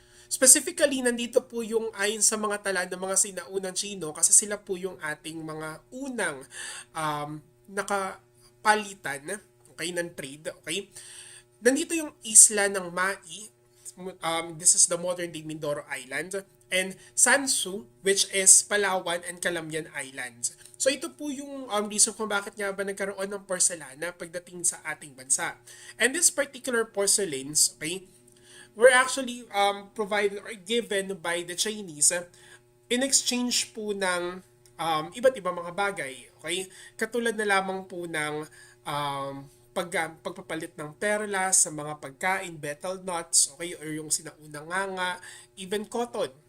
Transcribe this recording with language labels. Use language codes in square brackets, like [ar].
[tl] Specifically, nandito po yung ayon sa mga tala ng mga sinaunang Chino kasi sila po yung ating mga unang nakapalitan, okay, ng trade, okay? nandito yung isla ng Mai. [en] This is the modern-day Mindoro Island. And Sansu, which is Palawan and Calamian Islands. [tl] So ito po yung reason kung bakit nga ba nagkaroon ng porcelana pagdating sa ating bansa. [en] And this particular porcelains, okay, were actually provided or given by the Chinese in exchange [tl] po ng iba't ibang mga bagay. Okay? Katulad na lamang po ng pagpapalit ng perlas sa mga pagkain, betel nuts, okay, or yung sinaunang nganga, even cotton.